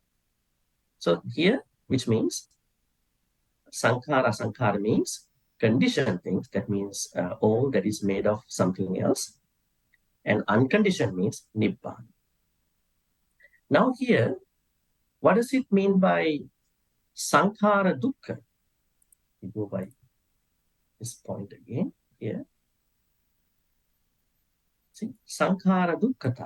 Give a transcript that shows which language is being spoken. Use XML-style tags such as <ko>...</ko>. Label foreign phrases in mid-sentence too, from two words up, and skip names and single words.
<en>So here, which means sankhara means conditioned things. That means all that is made of something else. And unconditioned means nibbana. Now here, what does it mean by</en> <pi>sankhara dukkha?</pi> <en>We go by this point again here. See,</en> <pi>sankhara dukkhata.</pi>